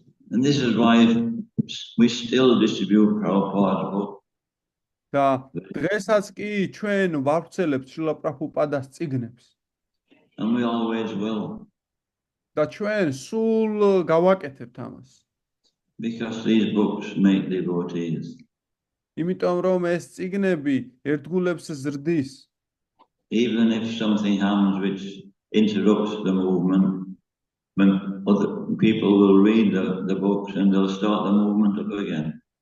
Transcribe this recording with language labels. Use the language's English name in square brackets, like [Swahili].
[English] And this is why we still distribute Prabhupada's book. [Georgian] და დღესაც კი ჩვენ ვავრცელებთ შრილა პრაბჰუპადას წიგნებს. [English] And we always will. [Georgian] და ჩვენ სულ გავაკეთებთ ამას. [English] Because these books make devotees. [Georgian] იმიტომ რომ ეს წიგნები ერთგულებს ზრდის. [English] Even if something happens which interrupts the movement, when other people will read the books and they'll start the movement up again.